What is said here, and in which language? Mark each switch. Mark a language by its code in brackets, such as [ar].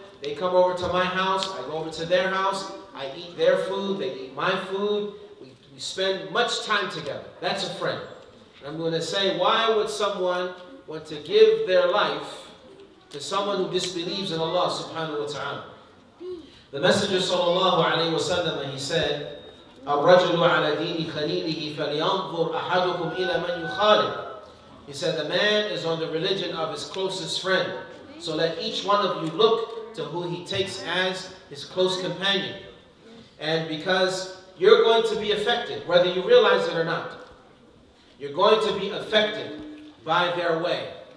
[en] They come over to my house, I go over to their house, I eat their food, they eat my food. We spend much time together. That's a friend. I'm going to say, why would someone want to give their life to someone who disbelieves in Allah subhanahu wa ta'ala? The Messenger sallallahu alayhi wa sallam, he said, [ar] الرجل على دين خليله فلينظر أحدكم إلى من يخالف. [en] He said, the man is on the religion of his closest friend. So let each one of you look to who he takes as his close companion. And because you're going to be affected, whether you realize it or not, you're going to be affected by their way.